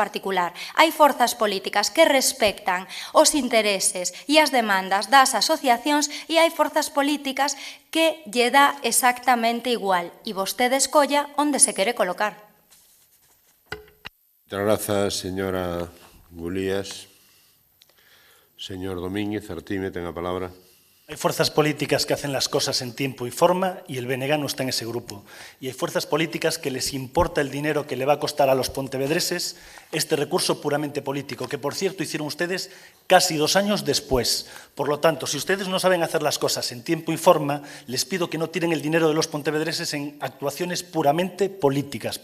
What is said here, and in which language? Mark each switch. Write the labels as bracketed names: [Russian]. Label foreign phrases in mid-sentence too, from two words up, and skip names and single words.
[Galician] Hai forzas políticas políticas que respectan os intereses e as demandas das asociacións e hai forzas políticas que lle dá exactamente igual e vostede escolla onde se quere colocar. [Spanish] Muchas gracias, señora Gulías. [Galician] Señor Domínguez, Artime, ten a palabra. [Spanish] Hay fuerzas políticas que hacen las cosas en tiempo y forma y el BNG no está en ese grupo. Y hay fuerzas políticas que les importa el dinero que le va a costar a los pontevedreses este recurso puramente político, que por cierto hicieron ustedes casi 2 años después. Por lo tanto, si ustedes no saben hacer las cosas en tiempo y forma, les pido que no tiren el dinero de los pontevedreses en actuaciones puramente políticas.